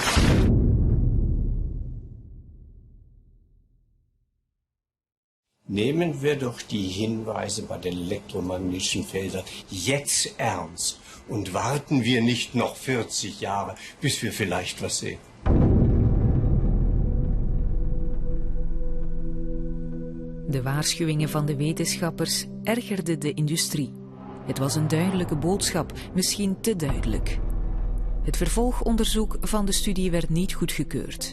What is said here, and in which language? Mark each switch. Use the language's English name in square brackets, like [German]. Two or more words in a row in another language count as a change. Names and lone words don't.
[German] Nehmen wir doch die Hinweise bei den elektromagnetischen Feldern jetzt ernst und warten wir nicht noch 40 Jahre, bis wir vielleicht was sehen. [Dutch] De waarschuwingen van de wetenschappers ergerden de industrie. Het was een duidelijke boodschap, misschien te duidelijk. Het vervolgonderzoek van de studie werd niet goedgekeurd.